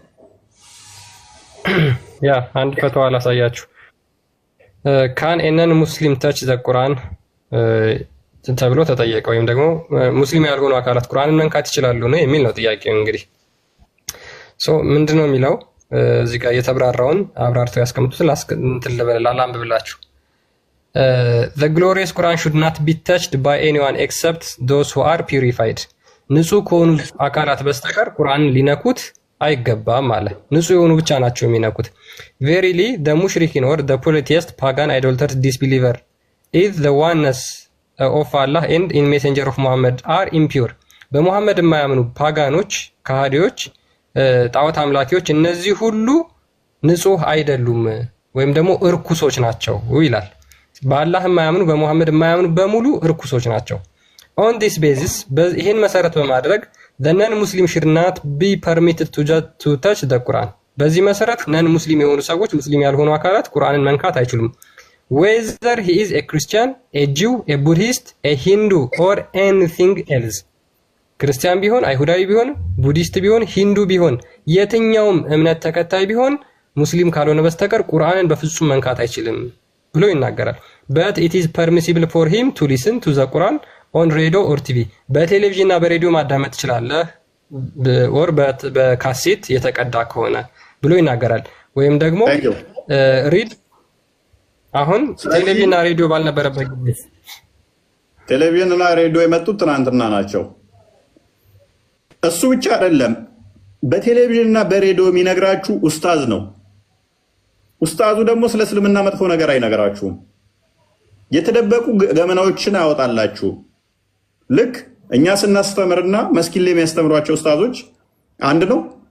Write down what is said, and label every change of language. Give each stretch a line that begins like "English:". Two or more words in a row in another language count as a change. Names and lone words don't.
Amharic: ያ አንድ ፈተዋ ላሳያችሁ።
English: can a non Muslim touch the Quran
Amharic: ተብሎ ተጠየቀ። ወይም ደግሞ ሙስሊም ያልሆኑ አካላት ቁርአንን መንካት ይችላሉ ነው የሚል ነው ጥያቄው። እንግዲህ ምንድነው የሚለው? እዚህ ጋር የተብራራውን አብራርተው ያስቀምጡትን ላንብብላችሁ።
English: The glorious Quran should not be touched by anyone except those who are purified.
Amharic: ንጹህ ከሆኑ አካላት በስተቀር ቁርአንን ሊነኩት አይገባም አለ። ንጹህ የሆኑ ብቻ ናቸው የሚነኩት።
English: Verily the mushrikin or the polytheist, pagan, idolater, disbeliever is the oneness of Allah and in messenger of Muhammad are impure.
Amharic: በሙሐመድ የማያምኑ ፓጋኖች፣ ከሃዲዎች፣ ጣዖት አምላኪዎች እነዚህ ሁሉ ንጹህ አይደሉም ወይም ደግሞ እርኩሶች ናቸው ይላል። በአላህ የማያምኑ በሙሐመድ የማያምኑ በሙሉ እርኩሶች ናቸው።
English: On this basis
Amharic: ይሄን መሰረት በማድረግ
English: the non-Muslim should not be permitted to touch the Quran.
Amharic: በዚህ መሰረት ነን ሙስሊም የሆኑ ሰዎች ሙስሊም ያልሆኑ አካላት ቁርአንን መንካት አይችሉም።
English: Whether he is a Christian, a Jew, a Buddhist, a Hindu or anything else.
Amharic: ክርስቲያን ቢሆን፣ አይሁዳዊ ቢሆን፣ ቡዲስት ቢሆን፣ ሂንዱ ቢሆን፣ የትኛውም እምነት ተከታይ ቢሆን ሙስሊም ካልሆነ በስተቀር ቁርአንን በፍጹም መንካት አይችልም ብሎ ይናገራል።
English: But it is permissible for him to listen to the Quran on radio or TV.
Amharic: በቴሌቪዥን እና በሬዲዮ ማዳመጥ ትችላለህ ወር በካሴት የተቀዳ ከሆነ ብሎ ይናገራል። ወይም ደግሞ ሪድ አሁን ቴሌቪዥንና ሬዲዮ ባልነበረበት ጊዜ ቴሌቪዥንና ሬዲዮ የመጡት ትናንትና ናቸው። እሱ ብቻ አይደለም፣ በቴሌቪዥንና በሬዲዮ የሚነግራችሁ ኡስታዝ ነው። ኡስታዙ ደግሞ ስለ እስልምና መጥፎ ነገር አይነግራችሁም። የተደበቁ ገመናዎችን አያወጣላችሁ። ልክ እኛ ስናስተምርና መስጊድ ላይ የሚያስተምሯቸው ኡስታዞች አንድ ነው።